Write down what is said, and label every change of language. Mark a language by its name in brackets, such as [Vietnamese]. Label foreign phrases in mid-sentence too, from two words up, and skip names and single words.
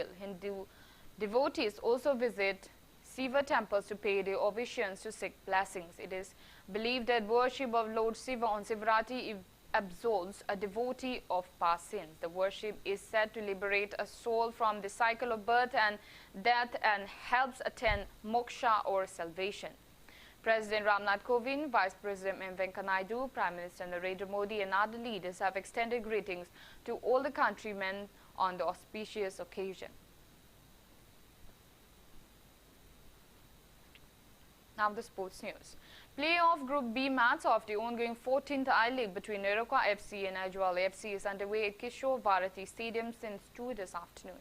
[English] Hindu devotees also visit Shiva temples to pay their obeisance to seek blessings. It is believed that worship of Lord Shiva on Mahavrati absolves a devotee of past sins. The worship is said to liberate a soul from the cycle of birth and death and helps attain moksha or salvation. President Ramnath Kovind, Vice President M. Venkaiah Naidu, Prime Minister Narendra Modi and other leaders have extended greetings to all the countrymen on the auspicious occasion. Now the sports news. Playoff Group B match of the ongoing 14th I-League between Iroquois FC and Ajwal FC is underway at Kishore Bharati Stadium since 2 this afternoon.